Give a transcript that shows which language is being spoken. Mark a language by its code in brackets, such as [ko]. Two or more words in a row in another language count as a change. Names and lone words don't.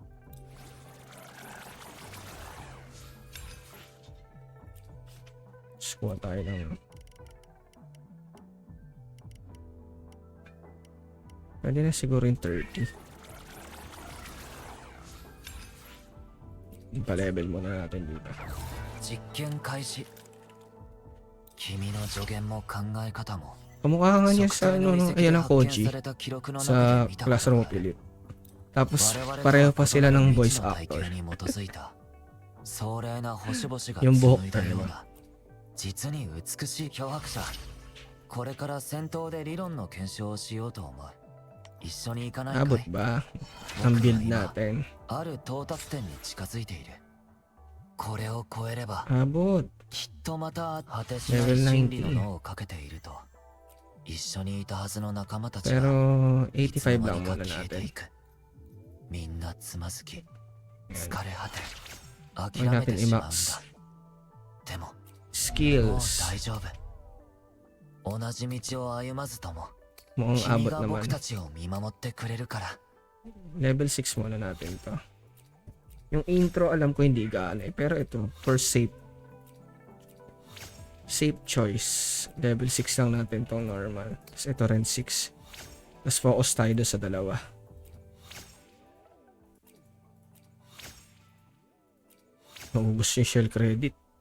[tl] Kuha tayo ng pwede na siguro yung 30. Pa-level muna natin dito. [ja] 実験開始。君の助言も考え方も [tl] Kamukha nga niya sa ayan ang Koji sa Classroom of Elite. Tapos pareho pa sila ng voice actor. Yung buhok na [ja] 実に美しい漂白者。これから戦闘で理論の検証をしようと思う。一緒に行かないかい？ [tl] Abot ba ang build natin? [ja] ある到達点に近づいている。これを超えれば [tl] Abot [ja] きっとまた果てしない真理の脳をかけていると。一緒にいたはずの仲間たちが [tl] pero [ja] いつの [tl] 85 lang [ja] 間にか [tl] muna [ja] 消えて [tl] natin. [ja] いく。みんなつまずき、疲れ果て、 [tl] Huwag [ja] 諦め [tl] natin [ja] てしまうんだ。 [tl] i-max. [ja] でも [tl] Skills. [ja] 大丈夫。同じ道を歩まずとも [tl] Mukhang [ja] 君 [tl] abot [ja] が [tl] naman. [ja] 僕たちを見守ってくれるから。 [tl] Level 6 muna natin to. Yung intro alam ko hindi gaano pero ito [en] for safe choice. [tl] Level 6 lang natin tong normal. Tapos ito rin 6. Tapos focus tayo doon sa dalawa. Maubos yung [en] shell credit.